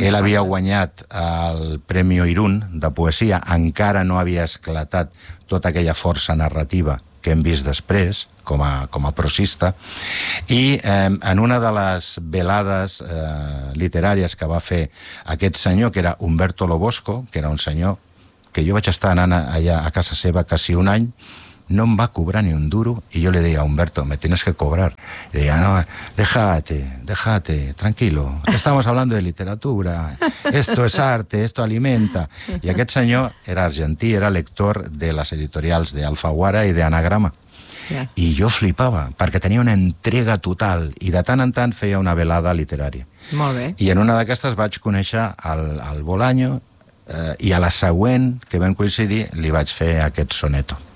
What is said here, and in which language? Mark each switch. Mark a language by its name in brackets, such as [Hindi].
[Catalan] Ell havia guanyat el Premi Irún de poesia, encara no havia esclatat tota aquella força narrativa que hem vist després, com a prosista, i en una de les velades literàries que va fer aquest senyor, que era Humberto Lobosco, que era un senyor que jo vaig estar anant allà a casa seva quasi un any, no em va cobrar ni un duro, i jo li deia a Humberto, [Spanish] me tienes que cobrar. [Catalan] I deia, [Spanish] no, déjate, tranquilo, estamos hablando de literatura, esto es arte, esto alimenta. [Catalan] I aquest senyor era argentí, era lector de les editorials d'Alfaguara i d'Anagrama. Yeah. I jo flipava, perquè tenia una entrega total, i de tant en tant feia una velada literària. Molt bé. I en una d'aquestes vaig conèixer el Bolaño, i a la següent que vam coincidir li vaig fer aquest soneto.